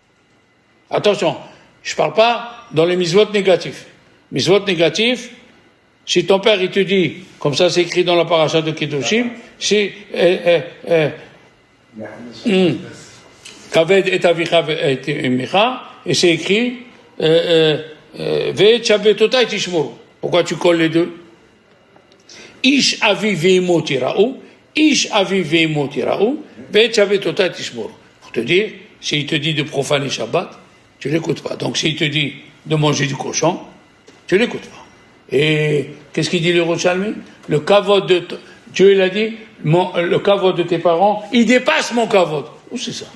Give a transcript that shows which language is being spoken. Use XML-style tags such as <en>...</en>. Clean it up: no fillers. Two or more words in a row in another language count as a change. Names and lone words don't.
<fr>Attention, je ne parle pas dans les misvot négatifs. Misvot négatifs, Si ton père, il te dit, comme ça c'est écrit dans la paracha de Kedoshim, c'est</fr> <he>כבד את אביך את אמך,</he> <fr>et c'est écrit</fr> <he>ואת שבתותי תשמרו.</he> <fr>Pourquoi tu colles les deux?</fr> <he>איש אביו ואמו תיראו, איש אביו ואמו תיראו, ואת שבתותי תשמרו.</he> <fr>Pour te dire, s'il te dit de profaner Shabbat, tu l'écoutes pas. Donc s'il te dit de manger du cochon, tu l'écoutes pas. Et qu'est-ce qu'il dit le Yerushalmi? Le kavod de Dieu, il a dit, le kavod de tes parents, il dépasse mon kavod. Où c'est ça?</fr>